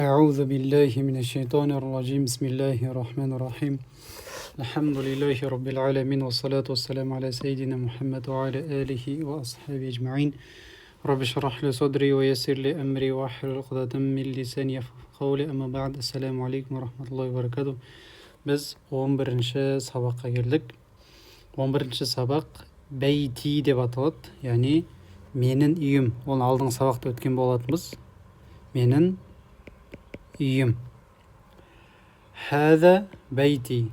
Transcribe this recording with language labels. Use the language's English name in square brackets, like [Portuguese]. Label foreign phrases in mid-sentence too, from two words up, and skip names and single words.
[Arabic] أعوذ بالله من الشيطان الرجيم بسم الله الرحمن الرحيم الحمد لله رب العالمين والصلاة والسلام على سيدنا محمد وعلى آله وأصحابه أجمعين رب اشرح لي صدري ويسر لي أمري واحلل عقدة من لساني يفقهوا قولي أما بعد السلام عليكم ورحمة الله وبركاته. [Kazakh] Biz 11-ші сабаққа келдік. 11-ші сабақ бәйти деп аталады, яғни менің үйім. Оны алдыңғы сабақта өткен болатынбыз. Менің үйім. [Arabic] هذا بيتي.